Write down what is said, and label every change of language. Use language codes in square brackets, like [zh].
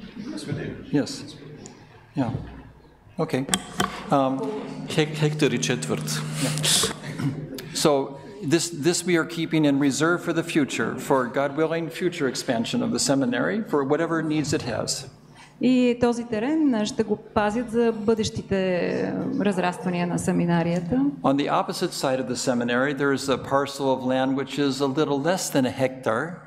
[en] Yes, we do. Yes. Yeah. Okay. [bg] Хектар и четвърт. [en] So this we are keeping in reserve for the future, for God willing, future expansion of the seminary, for whatever needs it has. [bg] И този терен ще го пазят за бъдещите разраствания на семинарията. [en] On the opposite side of the seminary, there is a parcel of land which is a little less than a hectare.